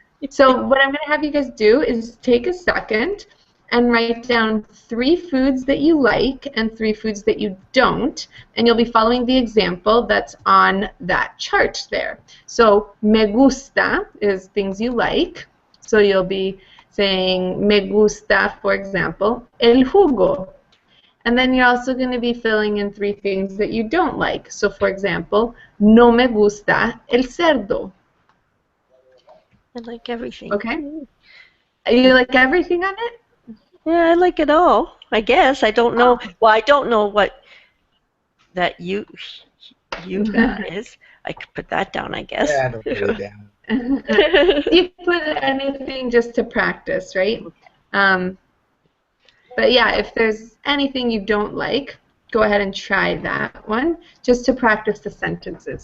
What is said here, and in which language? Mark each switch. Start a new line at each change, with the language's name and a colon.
English: So what I'm going to have you guys do is take a second and write down 3 foods that you like and 3 foods that you don't, and you'll be following the example that's on that chart there. So
Spanish: me gusta
English: is things you like. So you'll be saying
Spanish: me gusta,
English: for example,
Spanish: el jugo.
English: And then you're also going to be filling in 3 things that you don't like. So for example,
Spanish: no me gusta el cerdo.
English: I like everything. Okay. You like everything on it? Yeah, I like it all. I guess I don't know. Well, I don't know what that you that is. I could put that down, I guess. Yeah, don't put it down. You put anything just to practice, right? But yeah, if there's anything you don't like, go ahead and try that one just to practice the sentences.